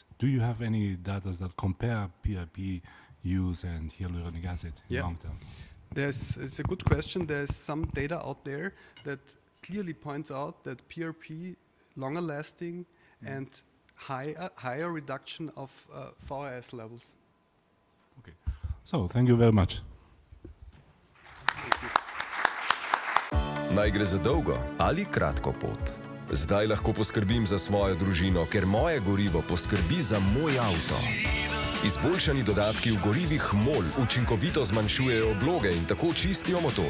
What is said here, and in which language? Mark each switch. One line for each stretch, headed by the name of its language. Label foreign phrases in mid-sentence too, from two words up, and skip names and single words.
English: Do you have any data that compare PRP use and hyaluronic acid in long term? It's a good question. There's some data out there that clearly points out that PRP, longer lasting and higher reduction of VHS levels. Okay. So, thank you very much.
Slovenian: Naj gre za dolgo ali kratko pot. Zdaj lahko poskrbim za svojo družino, ker moje gorivo poskrbi za moj avto. Izboljšani dodatki v gorivih MOL učinkovito zmanjšujejo obloge in tako čistijo motor.